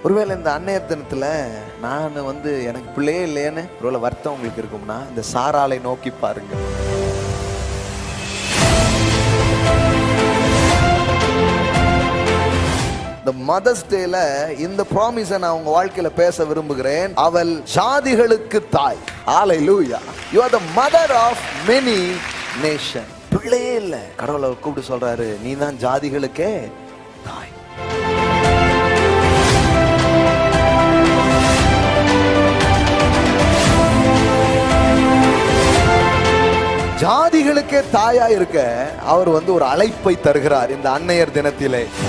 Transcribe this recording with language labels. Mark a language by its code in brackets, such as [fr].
[ta] ஒருவேளை இந்த அன்னையர் தினத்துல நான் எனக்கு பிள்ளையே இல்லையேன்னு ஒருவேளை வருத்தம் உங்களுக்கு இருக்கும்னா இந்த சாராலை நோக்கி பாருங்க. மதர்ஸ் டேல இந்த ப்ராமிஸை நான் உங்க வாழ்க்கையில பேச விரும்புகிறேன். அவள் ஜாதிகளுக்கு தாய். ஹalleluya. [en] You are the mother of many nations. [ta] பிள்ளையே இல்ல, கடவுளை கூப்பிட்டு சொல்றாரு, நீ தான் ஜாதிகளுக்கே தாய். ஜாதிகளுக்கே தாயா இருக்க அவர் ஒரு அழைப்பை தருகிறார் இந்த அன்னையர் தினத்திலே.